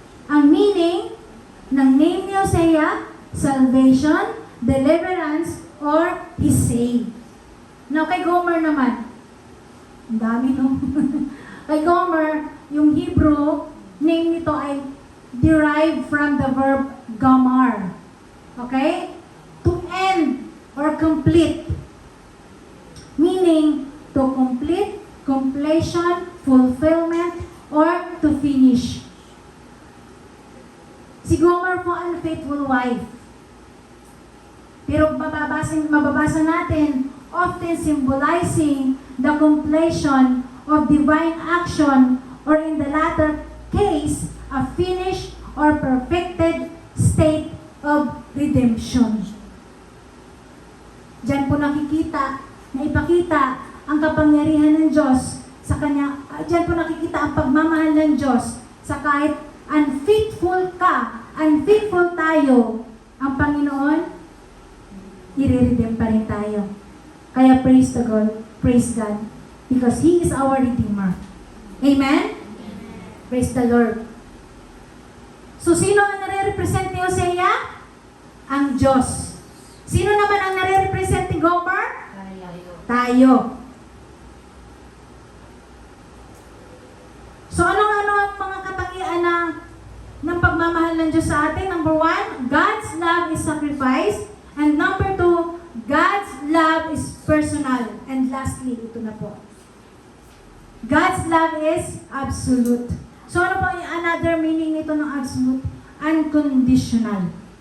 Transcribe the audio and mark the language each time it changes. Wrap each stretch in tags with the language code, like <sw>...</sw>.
<tl>Ang meaning ng name ni Hosea, salvation, deliverance, or He saved. Now, kay Gomer naman, ang dami no? Kay Gomer, yung Hebrew name nito ay derived from the verb gamar. Okay?</tl> <en>To end or complete. Meaning, to complete, completion, fulfillment, or to finish. Si Gomer po, unfaithful wife. Pero mababasa natin, often symbolizing the completion of divine action, or in the latter case, a finished or perfected state of redemption.</en> <tl>Diyan po nakikita na ipakita ang kapangyarihan ng Diyos sa kanya. Diyan po nakikita ang pagmamahal ng Diyos sa kahit unfaithful ka, unfaithful tayo, ang Panginoon, i-redeem pa rin tayo.</tl> <en>Kaya praise God, because He is our Redeemer.</en> <tl>Amen? Praise the Lord. So, sino ang nare-represent ni Hosea? Ang Diyos. Sino naman ang nare-represent ni Gomer? Tayo. So, ano-ano ang mga katangian ng pagmamahal ng Diyos sa atin?</tl> <en>Number 1, God's love is sacrifice. And number 2, God's love is personal. And lastly, ito na po. God's love is absolute.</en> <tl>So, ano po yung another meaning nito ng absolute? Unconditional.</tl>